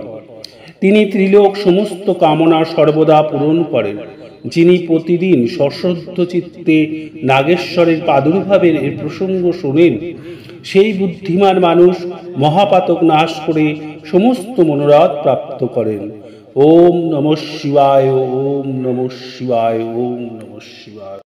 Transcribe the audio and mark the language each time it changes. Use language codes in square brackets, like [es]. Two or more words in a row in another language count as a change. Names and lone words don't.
[bn] তিনি ত্রিলোক সমস্ত কামনা সর্বদা পূরণ করেন। যিনি প্রতিদিন সশ্রদ্ধ চিত্তে নাগেশ্বরের প্রাদুর্ভাবের এর প্রসঙ্গ শোনেন, সেই বুদ্ধিমান মানুষ মহাপাতক নাশ করে সমস্ত মনোরথ প্রাপ্ত করেন। [sa] ওম নমঃ শিবায়, ওম নমঃ শিবায়, ওম নমঃ শিবায়।